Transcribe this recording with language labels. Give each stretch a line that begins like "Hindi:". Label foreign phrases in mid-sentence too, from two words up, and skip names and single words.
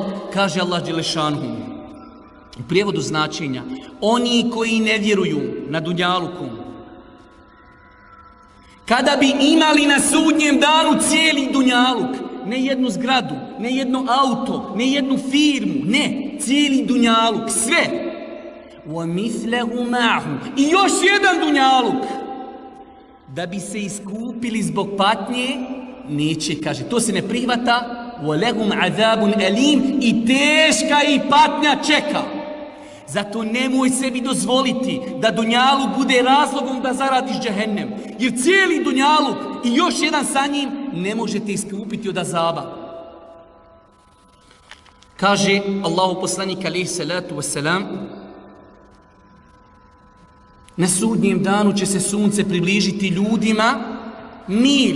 Bosnian: Kaže Allah dželešanu u prijevodu značenja, oni koji ne vjeruju na dunjaluku, kada bi imali na sudnjem danu cijeli dunjaluk, ne jednu zgradu, ne jedno auto, ne jednu firmu, ne, cijeli dunjaluk, sve.
Arabic: وَمِثْلَهُ مَعْهُ,
Bosnian: i još jedan dunjaluk, da bi se iskupili zbog patnje, neće, kaže, to se ne prihvata.
Arabic: وَلَهُمْ عَذَابٌ أَلِيمٌ,
Bosnian: i teška i patnja čeka. Zato nemoj sebi dozvoliti da dunjaluk bude razlogom da zaradiš džehennem. Jer cijeli dunjaluk i još jedan sa njim ne možete iskupiti od azaba. Kaže Allahu poslanik
Arabic: عليه الصلاة والسلام,
Bosnian: na sudnjem danu će se sunce približiti ljudima mil.